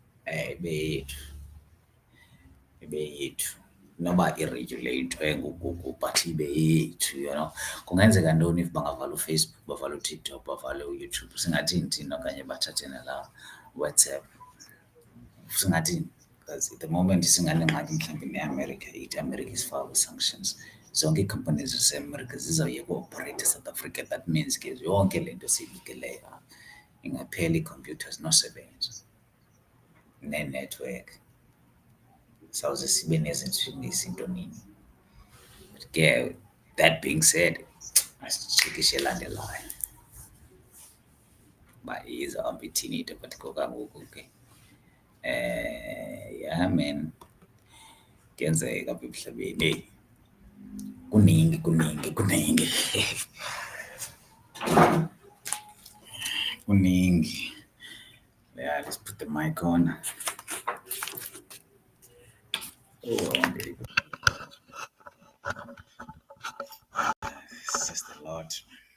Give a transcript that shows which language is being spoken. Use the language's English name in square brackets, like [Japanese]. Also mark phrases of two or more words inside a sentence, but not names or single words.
[Xhosa] ibe yethu noba iregulathwe nguGoogle but ibe yethu kungenzeka ntoni if bangavala uFacebook bavala uTikTok bavale uYouTube singathini thina okanye bathathe nala WhatsApp singathini [English] because at the moment [Xhosa] singanengxaki mhlawumbi neAmerica ithi America isifaka sanctions zonke iicompanies zaseAmerica zizawuyeka uoperate eSouth Africa. [English] That means [Xhosa] ke yonke le nto siyibukeleyo ingaphela ii-computers nosebenza ne-network sawuze sibe nezinto nini. [English] But ke that being said, [Xhosa] asijikishe elandelayo uba izawuhamba ithini into but kokangoku ke [English] yeah man [Xhosa] kuyenzeka apha emhlabeni kuningi yeah, [English] let's put the mic on. It's just a lot.